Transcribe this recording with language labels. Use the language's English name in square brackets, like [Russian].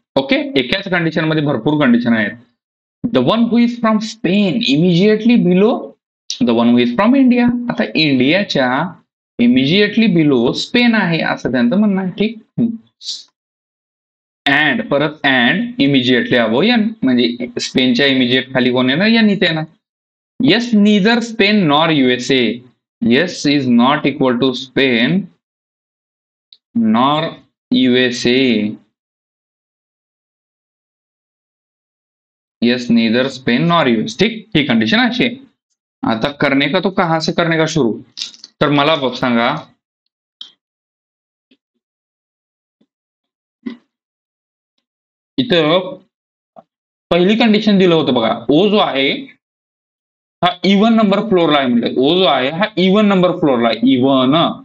[Marathi] Okay, एकाच condition मध्ये भरपूर कंडिशन आहेत. [English] The one who is from Spain immediately below the one who is from India. [Marathi] आता इंडियाच्या इमिजिएटली बिलो स्पेन आहे असं त्यांचं म्हणणं आहे. ठीक, अँड परत अँड [English] immediately above N, [Marathi] म्हणजे स्पेनच्या इमिजिएट खाली कोण येणार, एन इथे येणार. [English] Yes neither Spain nor USA. Yes is not equal to Spain nor USA. Yes neither Spain nor US. [Marathi] ठीक, ही कंडिशन अशी आहे. [Hindi] आता करने का तो कहां से करने का शुरू. [Marathi] तर मला सांगा, इथं पहिली कंडिशन दिलं होतं बघा, ओ जो आहे हा इवन नंबर फ्लोरला आहे म्हणलं. ओ जो आहे हा इवन नंबर फ्लोरला आहे, इवन.